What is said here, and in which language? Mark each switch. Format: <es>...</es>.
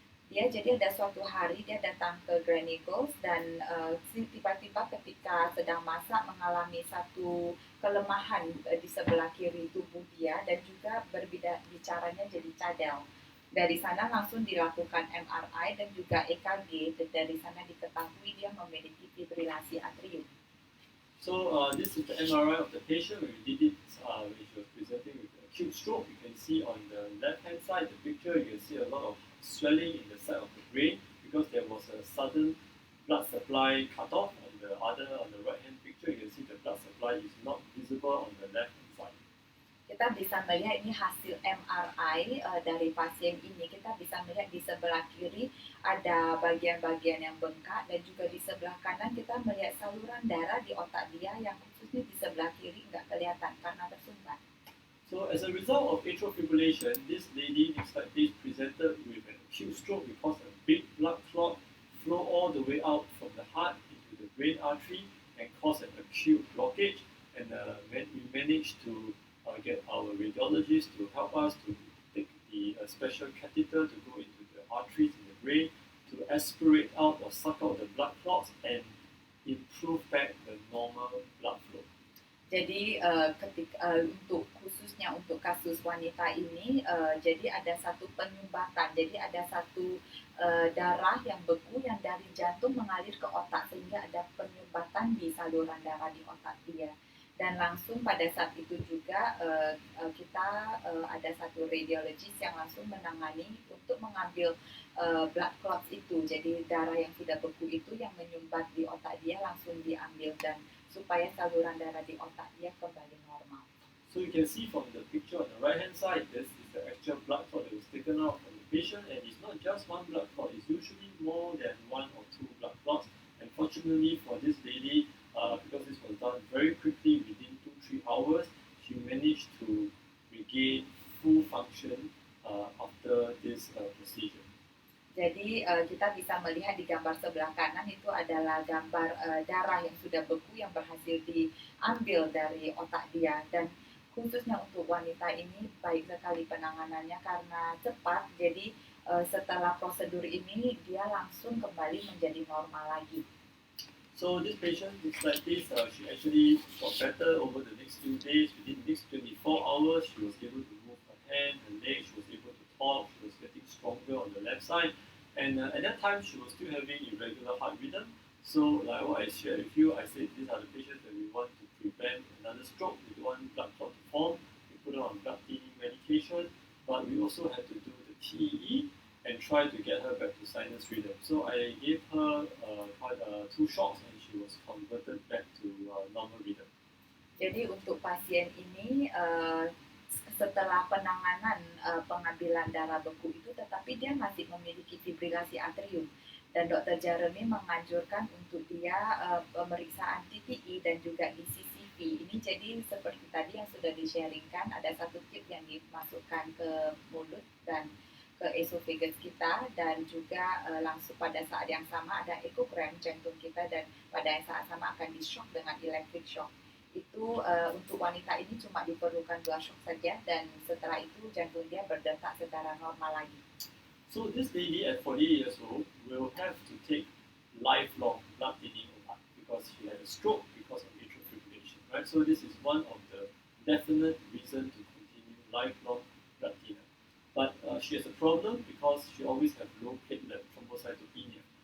<id>Jadi ada suatu hari dia datang ke Gleneagles dan tiba-tiba ketika sedang masak mengalami satu kelemahan di sebelah kiri tubuh dia dan juga bicaranya jadi cadel. Dari sana langsung dilakukan MRI dan juga EKG, dan dari sana diketahui dia memiliki fibrilasi atrium.</id> <en>So this is the MRI of the patient. When we did it, when she was presenting with acute stroke, you can see on the left-hand side, the picture, you can see a lot of swelling in the side of the brain because there was a sudden blood supply cut off. On the right-hand picture, you can see the blood supply is not visible on the left-hand side.</en> <id>Kita bisa melihat ini hasil MRI dari pasien ini. Kita bisa melihat di sebelah kiri ada bagian-bagian yang bengkak dan juga di sebelah kanan kita melihat saluran darah di otak dia yang khususnya di sebelah kiri nggak kelihatan karena tersumbat.</id> <en>So as a result of atrial fibrillation, this lady next slide please presented with an acute stroke because a big blood clot flow all the way out from the heart into the brain artery and cause an acute blockage. And we managed to get our radiologist to help us to take the special catheter to go into the arteries in the brain to aspirate out or suck out the blood clots and improve back the normal blood flow.</en> <id>Jadi khususnya untuk kasus wanita ini, jadi ada satu penyumbatan, jadi ada satu darah yang beku yang dari jantung mengalir ke otak sehingga ada penyumbatan di saluran darah di otak dia. Dan langsung pada saat itu juga kita ada satu radiologist yang langsung menangani untuk mengambil blood clots itu. Jadi darah yang sudah beku itu yang menyumbat di otak dia langsung diambil dan supaya saluran darah di otak dia kembali normal.</id> <en>So you can see from the picture on the right hand side, this is the actual blood clot that was taken out from the patient, and it's not just one blood clot, it's usually more than one or two blood clots. And fortunately for this lady, because this was done very quickly within 2-3 hours, she managed to regain full function after this procedure.</en> <id>Jadi kita bisa melihat di gambar sebelah kanan itu adalah gambar darah yang sudah beku yang berhasil diambil dari otak dia, dan khususnya untuk wanita ini baik sekali penanganannya karena cepat. Jadi setelah prosedur ini dia langsung kembali menjadi normal lagi.</id> <en>So this patient looks like this. She actually got better over the next few days. Within the next 24 hours, she was able to move her hand, her leg. She was able to talk. She was getting stronger on the left side. And at that time, she was still having irregular heart rhythm. So like what I shared with you, I said these are the patients that we want to prevent another stroke. We don't want blood clot to form. We put her on blood thinning medication. But we also had to do the TEE and try to get her back to sinus rhythm. So I gave her 2 shocks and she was converted back to normal rhythm.</en> <id>Jadi untuk pasien ini setelah penanganan pengambilan darah beku itu, tetapi dia masih memiliki fibrilasi atrium. Dan Dr. Jeremy menganjurkan untuk dia pemeriksaan TTE dan juga DCCV. Ini jadi seperti tadi yang sudah di-sharingkan, ada satu tip yang dimasukkan ke mulut dan ke esophagus kita, dan juga langsung pada saat yang sama ada ekogram jantung kita, dan pada saat sama akan di-shock dengan electric shock. Itu untuk wanita ini cuma diperlukan 2 shock saja, dan setelah itu jantung dia berdetak secara normal lagi.</id> <en>So this lady at 48 years old will have to take lifelong blood thinning because she had a stroke because of atrial fibrillation, right? So this is one of the definite reason to continue lifelong blood thinning. But she has a problem because she always has low platelet thrombocytopenia.</en>